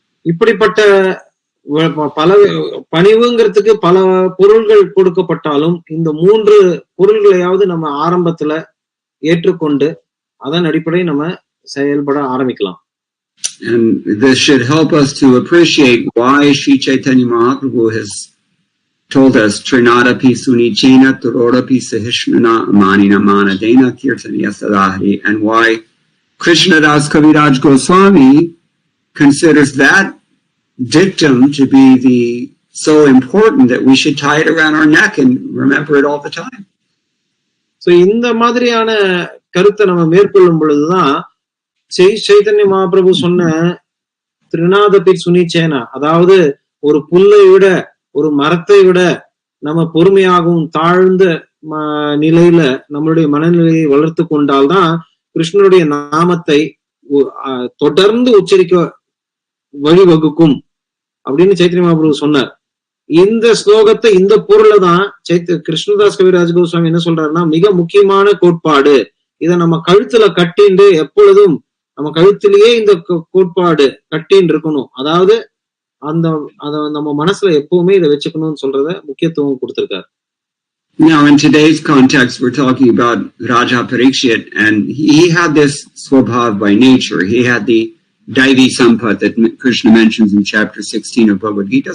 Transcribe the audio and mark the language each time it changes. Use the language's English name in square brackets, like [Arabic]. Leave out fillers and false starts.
[Tamil] இப்படிப்பட்ட பல பணிவுங்கிறதுக்கு பல பொருள்கள் கொடுக்கப்பட்டாலும் இந்த மூன்று பொருள்களையாவது நம்ம ஆரம்பத்துல ஏற்றுக்கொண்டு அதன் அடிப்படையில் நம்ம செயல்பட ஆரம்பிக்கலாம். [English] And this should help us to appreciate why Sri Chaitanya Mahaprabhu has told us Trinadapi Sunichena Turodapi Sahishnana Manina Manadena Kirtaniya Sadahari, and why Krishnadas Kaviraj Goswami considers that dictum to be so important that we should tie it around our neck and remember it all the time. [Tamil] So இந்த மாதிரியான கருத்தை நம்ம மேற்கொள்ளும் பொழுதுதான் சைத்தன்ய மகாபிரபு சொன்ன திரிநாதபி சுனிச்சேனா, அதாவது ஒரு புல்லை விட, ஒரு மரத்தை விட நம்ம பொறுமையாகவும் தாழ்ந்த நிலையில நம்மளுடைய மனநிலையை வளர்த்து கொண்டால்தான் கிருஷ்ணனுடைய நாமத்தை தொடர்ந்து உச்சரிக்க வழிவகுக்கும் அப்படின்னு சைத்தன்ய மகாபிரபு சொன்னார். இந்த ஸ்லோகத்தை, இந்த பொருளை தான் கிருஷ்ணதாஸ் கவிராஜ் கோஸ்வாமி என்ன சொல்றாருன்னா, மிக முக்கியமான கோட்பாடு. இதை நம்ம கழுத்துல கட்டிண்டு எப்பொழுதும் நம்ம கழுத்திலேயே இந்த கோட்பாடு கட்டின்னு இருக்கணும். அதாவது அத நம்ம மனசுல எப்பவுமே இதை வச்சுக்கணும்னு சொல்றத முக்கியத்துவம் கொடுத்திருக்காரு. [English] Now in today's context we're talking about Raja Parikshit, and he had this swabhav by nature. He had the Daivi Sampat that Krishna mentions in chapter 16 of Bhagavad Gita.